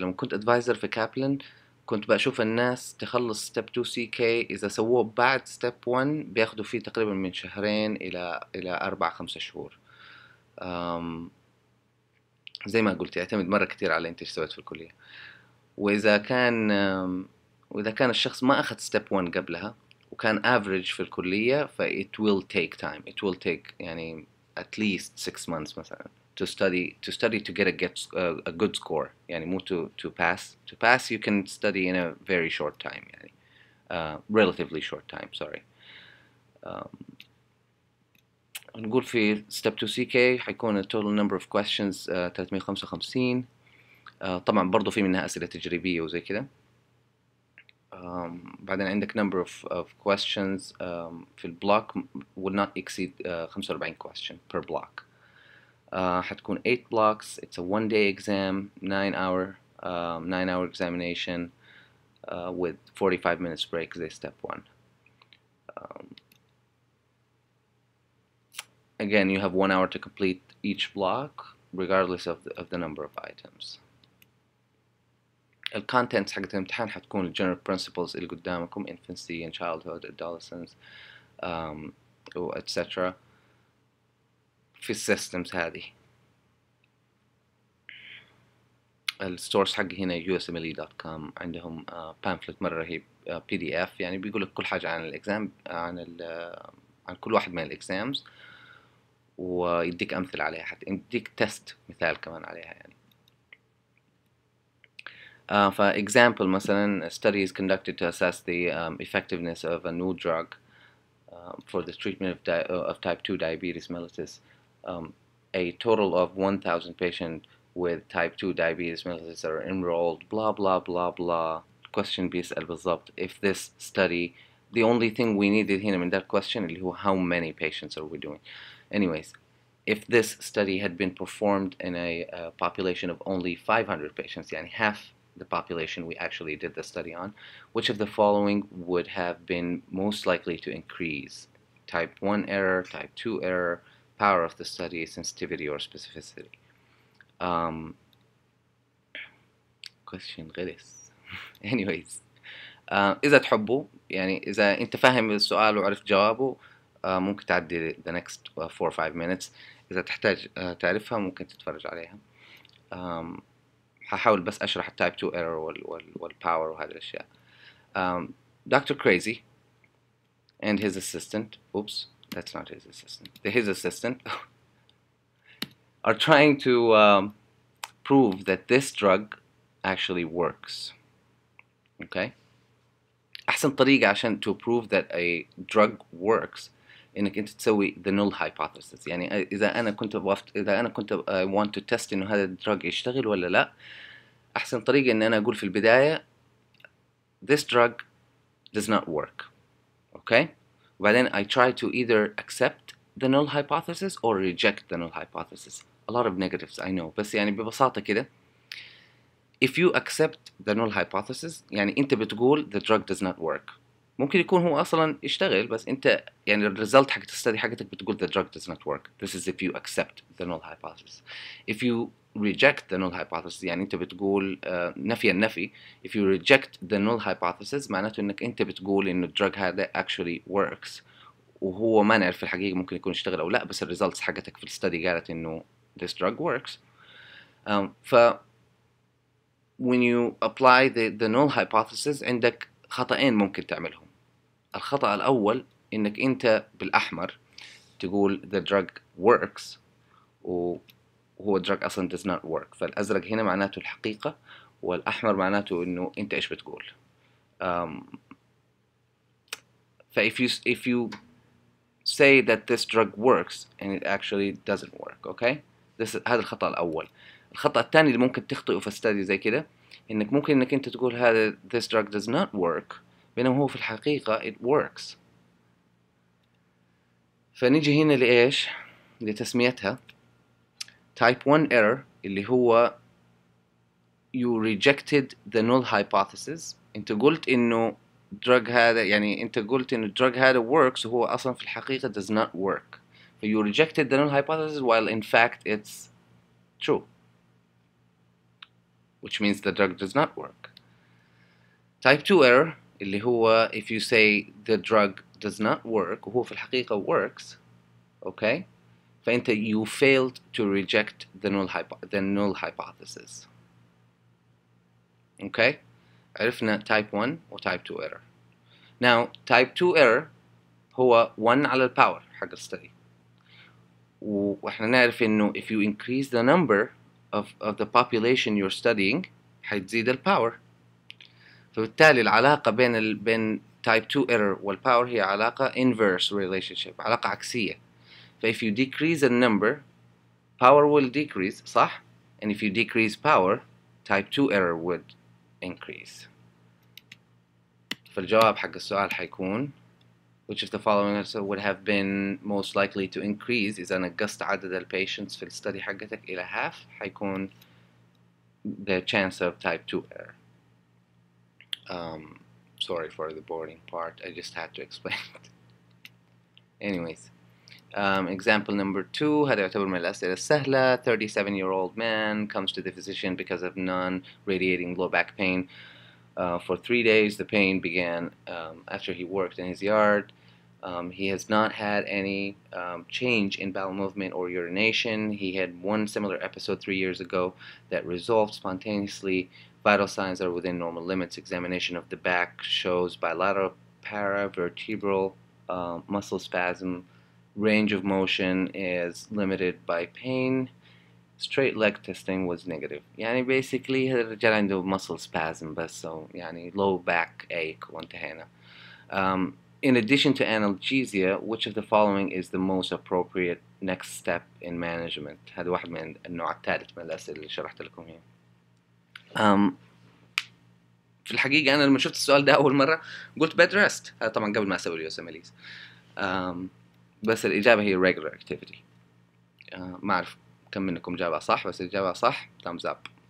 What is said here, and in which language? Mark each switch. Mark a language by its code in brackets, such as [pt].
[ar] لما كنت advisor في كابلن كنت بشوف الناس تخلص step 2 CK إذا سووه بعد step 1 بياخدوا فيه تقريبا من شهرين إلى 4-5 شهور. زي ما قلت يعتمد مرة كتير على أنت إيش سويت في الكلية. وإذا كان الشخص ما أخذ step 1 قبلها وكان average في الكلية [en] it will take time. It will take [ar] يعني [en] at least 6 months مثلا to study to get a good score. [ar] يعني مو [en] to pass you can study in a very short time يعني relatively short time sorry. [ar] نقول في [en] step 2 CK حيكون total number of questions 355. [ar] طبعا برضو في منها أسئلة تجريبية وزي كده. بعدين عندك [en] number of questions [ar] في البلوك [en] will not exceed 45 question per block. [ar] حتكون [en] 8 blocks. It's a 1-day exam, 9-hour examination with 45 minutes break زي step 1. Again, you have 1 hour to complete each block regardless of the number of items. الcontents [ar] حقت الامتحان حتكون [en] general principles [ar] اللي قدامكم [en] infancy and childhood adolescence etc. [ar] في السيستمز هذه. الستورز حقي هنا usmle.com عندهم pamphlet مرة رهيب PDF يعني بيقول لك كل حاجة عن الإكزام عن كل واحد من الإكزامز، ويديك أمثلة عليها، حتى يديك تست مثال كمان عليها يعني. [en] For example مثلا study is conducted to assess the effectiveness of a new drug for the treatment of type 2 diabetes mellitus. A total of 1,000 patients with type 2 diabetes mellitus are enrolled blah blah blah blah. Question [ar] بيسأل بالضبط [en] if this study, the only thing we needed [ar] هنا من [en] that question [ar] اللي هو [en] how many patients are we doing. Anyways, if this study had been performed in a population of only 500 patients, يعني half the population we actually did the study on, which of the following would have been most likely to increase? Type 1 error, type 2 error, power of the study, sensitivity or specificity. [ar] Question غلس. Anyways, إذا تحبوا يعني إذا أنت فاهم السؤال وعرفت جوابه ممكن تعدي [en] the next 4 or 5 minutes. [ar] إذا تحتاج تعرفها ممكن تتفرج عليها. هحاول بس أشرح التايب 2 error والpower وهذه الأشياء. [en] Dr. Crazy and his assistant, oops, that's not his assistant, his assistant are trying to prove that this drug actually works. Okay? [ar] أحسن طريقة عشان [en] to prove that a drug works [ar] انك انت تسوي [en] the null hypothesis. [ar] يعني اذا انا كنت [en] I want to test [ar] انه هذا الدراج يشتغل ولا لا، احسن طريقة ان انا اقول في البداية [en] this drug does not work. okay. [ar] وبعدين [en] I try to either accept the null hypothesis or reject the null hypothesis. a lot of negatives I know، [ar] بس يعني ببساطة كده [en] if you accept the null hypothesis [ar] يعني انت بتقول [en] the drug does not work. [ar] ممكن يكون هو اصلا يشتغل، بس انت يعني الريزلت حق الستدي حقتك بتقول [en] the drug does not work. this is if you accept the null hypothesis. if you reject the null hypothesis [ar] يعني انت بتقول نفي النفي. [en] if you reject the null hypothesis [ar] معناته انك انت بتقول ان الدرج هذا [en] actually works، [ar] وهو ما نعرف في الحقيقة ممكن يكون يشتغل او لا، بس الريزلتس حقتك في الستدي قالت انه [en] this drug works. ف when you apply the null hypothesis [ar] عندك خطأين ممكن تعملهم. الخطأ الأول إنك أنت بالأحمر تقول [en] the drug works [ar] وهو drug أصلا [en] does not work. [ar] فالأزرق هنا معناته الحقيقة، والأحمر معناته إنه أنت إيش بتقول. [en] if you say that this drug works and it actually doesn't work. [ar] okay. هذا الخطأ الأول. الخطأ الثاني اللي ممكن تخطئه في استادي زي كده إنك ممكن إنك أنت تقول هذا [en] this drug does not work [ar] بينما هو في الحقيقة [en] it works. [ar] فنيجي هنا لإيش؟ لتسميتها [en] type 1 error [ar] اللي هو [en] you rejected the null hypothesis. [ar] أنت قلت إنه drug هذا يعني أنت قلت إنه drug هذا works وهو أصلا في الحقيقة [en] does not work. ف you rejected the null hypothesis while in fact it's true, which means the drug does not work. type 2 error [ar] اللي هو [en] if you say the drug does not work [ar] وهو في الحقيقة [en] works. okay. [ar] فأنت [en] you failed to reject the null hypothesis. okay. [ar] عرفنا [en] type 1 و type 2 error. now type 2 error [ar] هو 1 على الباور حق الستدي، وإحنا نعرف إنه [en] if you increase the number of the population you're studying [ar] حتزيد الباور. فبالتالي العلاقة بين type 2 error والpower هي علاقة [en] inverse relationship، [ar] علاقة عكسية. [en] ف if you decrease the number power will decrease، [ar] صح؟ [en] and if you decrease power type 2 error would increase. [ar] فالجواب حق السؤال حيكون [en] which of the following would have been most likely to increase [ar] إذا نقصت عدد ال patients في الستدي حقتك إلى [en] half حيكون the chance of type 2 error. Sorry for the boring part, I just had to explain it. anyways. Example number 2 [ar] هذا يعتبر من الأسئلة السهلة. [en] 37-year-old man comes to the physician because of non-radiating low back pain. For 3 days the pain began after he worked in his yard. He has not had any change in bowel movement or urination. He had one similar episode 3 years ago that resolved spontaneously. Vital signs are within normal limits. Examination of the back shows bilateral paravertebral muscle spasm. Range of motion is limited by pain. Straight leg testing was negative. [ar] يعني basically هذا الرجال عنده [en] muscle spasm [ar] بس، so يعني [en] low back ache [ar] وانتهينا. [en] In addition to analgesia, which of the following is the most appropriate next step in management؟ [ar] هذا واحد من النوع الثالث من الأسئلة اللي شرحت لكم هنا. في الحقيقة أنا لما شفت السؤال ده أول مرة قلت bed rest. هذا طبعا قبل ما أسوي اليو اس ام بس الإجابة هي [en] regular activity. [ar] ما أعرف كم منكم جابها صح، بس الإجابة صح [en] thumbs up.